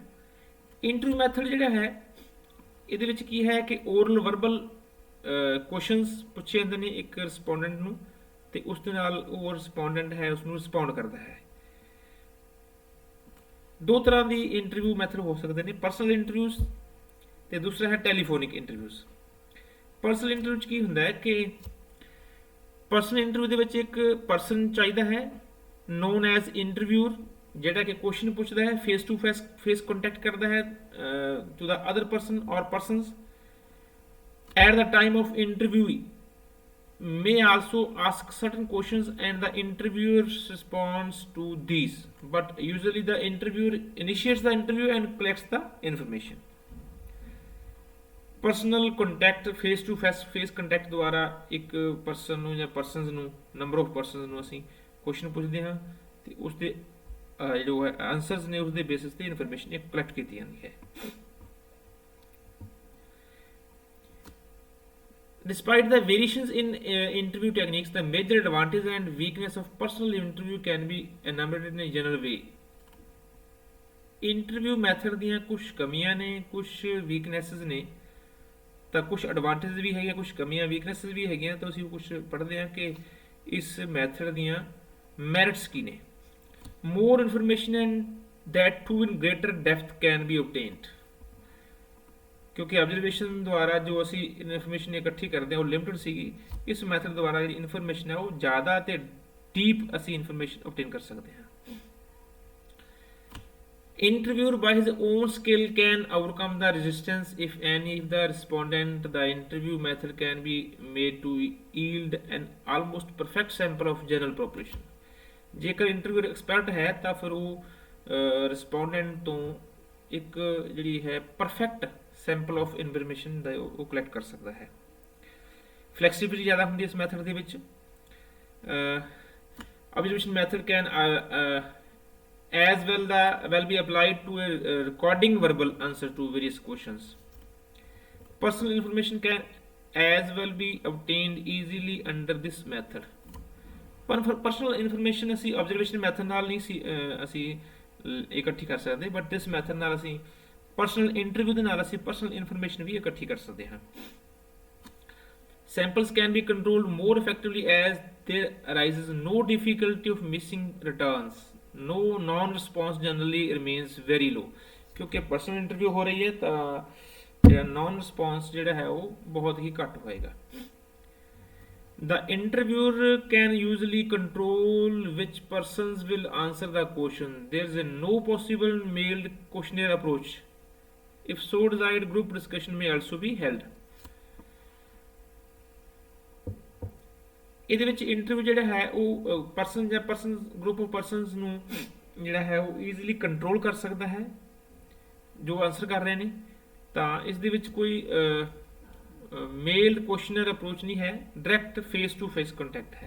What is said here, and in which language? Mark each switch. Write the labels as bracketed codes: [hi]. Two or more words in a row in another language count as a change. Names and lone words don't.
[en] interview method [pa] ਜਿਹੜਾ ਹੈ ਇਹਦੇ ਵਿੱਚ ਕੀ ਹੈ ਕਿ [en] oral verbal questions [pa] ਪੁੱਛੇ ਜਾਂਦੇ ਨੇ ਇੱਕ ਰਿਸਪੋਂਡੈਂਟ ਨੂੰ ਤੇ ਉਸ ਦੇ ਨਾਲ ਉਹ ਰਿਸਪੋਂਡੈਂਟ ਹੈ ਉਸ ਨੂੰ ਰਿਸਪੌਂਡ ਕਰਦਾ ਹੈ। ਦੋ ਤਰ੍ਹਾਂ ਦੀ [en] interview method [pa] ਹੋ ਸਕਦੇ ਨੇ, [en] personal interviews [pa] ਤੇ ਦੂਸਰਾ ਹੈ [en] telephonic interviews. personal interview [pa] 'ਚ ਕੀ ਹੁੰਦਾ ਹੈ ਕਿ [en] personal interview [pa] ਦੇ ਵਿੱਚ ਇੱਕ ਪਰਸਨ ਚਾਹੀਦਾ ਹੈ [en] known as interviewer, [pa] ਜਿਹੜਾ ਕਿ ਕੁਐਸਚਨ ਪੁੱਛਦਾ ਹੈ, [en] face to face contact [pa] ਕਰਦਾ ਹੈ [en] to the other person or persons at the time of interviewee may also ask certain questions and the interviewer responds to these, but usually the interviewer initiates the interview and collects the information. personal contact face to face contact [pa] ਦੁਆਰਾ ਇੱਕ ਪਰਸਨ ਨੂੰ ਜਾਂ ਪਰਸਨਸ ਨੂੰ [en] number of persons [pa] ਨੂੰ ਅਸੀਂ ਕੁਐਸਚਨ ਪੁੱਛਦੇ ਹਾਂ ਤੇ ਉਸ ਦੇ ਜੋ ਹੈ ਆਨਸਰਸ ਨੇ ਉਸ ਦੇ ਬੇਸਿਸ ਤੇ ਇਨਫੋਰਮੇਸ਼ਨ ਇੱਕ ਕਲੈਕਟ ਕੀਤੀ ਜਾਂਦੀ ਹੈ। [en] Despite the variations in interview techniques, the major advantage and weakness of personal interview can be enumerated in a general way. [pa] ਇੰਟਰਵਿਊ ਮੈਥਡ ਦੀਆਂ ਕੁਝ ਕਮੀਆਂ ਨੇ, ਕੁਝ ਵੀਕਨੈਸਸ ਨੇ, ਤਾਂ ਕੁਝ ਐਡਵਾਂਟੇਜ ਵੀ ਹੈਗੀਆਂ, ਕੁਝ ਕਮੀਆਂ ਵੀਕਨੈਸਸ ਵੀ ਹੈਗੀਆਂ। ਤਾਂ ਅਸੀਂ ਕੁਝ ਪੜ੍ਹਦੇ ਹਾਂ ਕਿ ਇਸ ਮੈਥਡ ਦੀਆਂ ਮੈਰਿਟਸ ਕੀ ਨੇ। [en] more information and that too in greater depth can be obtained, [pa] ਕਿਉਂਕਿ ਆਬਜ਼ਰਵੇਸ਼ਨ ਦੁਆਰਾ ਜੋ ਅਸੀਂ ਇਨਫੋਰਮੇਸ਼ਨ ਇਕੱਠੀ ਕਰਦੇ ਹਾਂ ਉਹ ਲਿਮਟਿਡ ਸੀਗੀ। ਇਸ ਮੈਥਡ ਦੁਆਰਾ ਜਿਹੜੀ ਇਨਫੋਰਮੇਸ਼ਨ ਹੈ ਉਹ ਜ਼ਿਆਦਾ ਤੇ ਡੀਪ ਅਸੀਂ [en] information obtain [pa] ਕਰ ਸਕਦੇ ਹਾਂ। [en] Interviewer by his own skill can overcome the resistance if any of the respondent. The interview method can be made to yield an almost perfect sample of general population. [pa] ਜੇਕਰ [en] interviewer expert [pa] ਹੈ ਤਾਂ ਫਿਰ ਉਹ ਰਿਸਪੋਂਡੈਂਟ ਤੋਂ ਇੱਕ ਜਿਹੜੀ ਹੈ [en] perfect sample of information [pa] ਦਾ ਉਹ ਕਲੈਕਟ ਕਰ ਸਕਦਾ ਹੈ। ਫਲੈਕਸੀਬਿਲਿਟੀ ਜ਼ਿਆਦਾ ਹੁੰਦੀ ਹੈ ਇਸ ਮੈਥਡ ਦੇ ਵਿੱਚ। [en] observation method can as well be applied to a recording verbal answer to various questions. Personal information can as well be obtained easily under this method. [pa] ਪਰ [en] personal information [pa] ਅਸੀਂ [en] observation method [pa] ਨਾਲ ਨਹੀਂ ਸੀ ਅਸੀਂ ਇਕੱਠੀ ਕਰ ਸਕਦੇ, [en] but this method [pa] ਨਾਲ ਅਸੀਂ [en] personal interview [pa] ਦੇ ਨਾਲ ਅਸੀਂ [en] personal information [pa] ਵੀ ਇਕੱਠੀ ਕਰ ਸਕਦੇ ਹਾਂ। [en] Samples can be controlled more effectively as there arises no difficulty of missing returns. No non-response generally remains very low. [pa] ਕਿਉਂਕਿ [en] personal interview [pa] ਹੋ ਰਹੀ ਹੈ ਤਾਂ ਜਿਹੜਾ [en] non response [pa] ਜਿਹੜਾ ਹੈ ਉਹ ਬਹੁਤ ਹੀ ਘੱਟ ਹੋਏਗਾ। [en] The interviewer can usually control which persons will answer the question. There is no possible mailed questionnaire approach. If so desired, group discussion may also be held. [pa] ਇਹਦੇ ਵਿੱਚ ਇੰਟਰਵਿਊ ਜਿਹੜਾ ਹੈ ਉਹ ਪਰਸਨ ਜਾਂ [en] group of persons [pa] ਨੂੰ ਜਿਹੜਾ ਹੈ ਉਹ [en] easily control [pa] ਕਰ ਸਕਦਾ ਹੈ ਜੋ ਆਨਸਰ ਕਰ ਰਹੇ ਨੇ। ਤਾਂ ਇਸ ਦੇ ਵਿੱਚ ਕੋਈ [en] mailed questionnaire approach [pa] ਨਹੀਂ ਹੈ, [en] direct face to face contact [pa] ਹੈ।